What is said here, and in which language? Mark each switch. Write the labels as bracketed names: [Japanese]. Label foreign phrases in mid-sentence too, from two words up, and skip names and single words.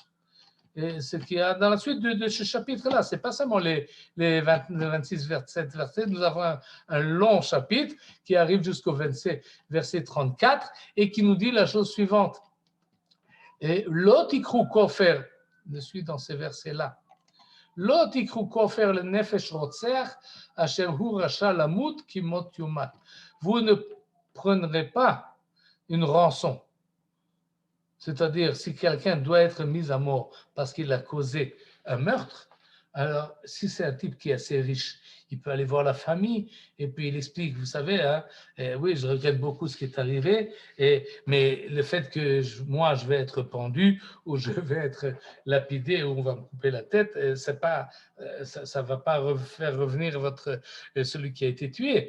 [French] Et ce qu'il y a dans la suite de ce chapitre-là, ce n'est pas seulement les 26 versets, nous avons un long chapitre qui arrive jusqu'au verset 34 et qui nous dit la chose suivante. [Hebrew] לא תקחו כפר, [French] je suis dans ces versets-là. [Hebrew] לא תקחו כפר לנפש רוצח, אשר הוא רשע למות כי מות יומת. [French] Vous ne prendrez pas une rançon. C'est-à-dire, si quelqu'un doit être mis à mort parce qu'il a causé un meurtre, alors si c'est un type qui est assez riche, il peut aller voir la famille et puis il explique, vous savez, hein, oui, je regrette beaucoup ce qui est arrivé, mais le fait que moi, je vais être pendu ou je vais être lapidé ou on va me couper la tête, c'est pas, ça va pas faire revenir celui qui a été tué.